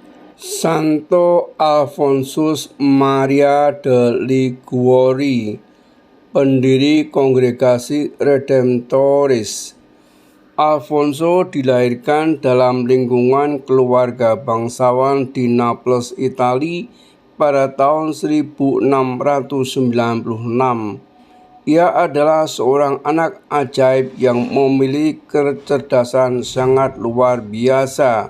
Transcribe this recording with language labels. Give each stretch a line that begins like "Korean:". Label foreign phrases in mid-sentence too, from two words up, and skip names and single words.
Indonesian: Santo Alfonsus Maria de Liguori, pendiri Kongregasi Redemptoris. Alfonso dilahirkan dalam lingkungan keluarga bangsawan di Naples, Italia pada tahun 1696. Ia adalah seorang anak ajaib yang memiliki kecerdasan sangat luar biasa.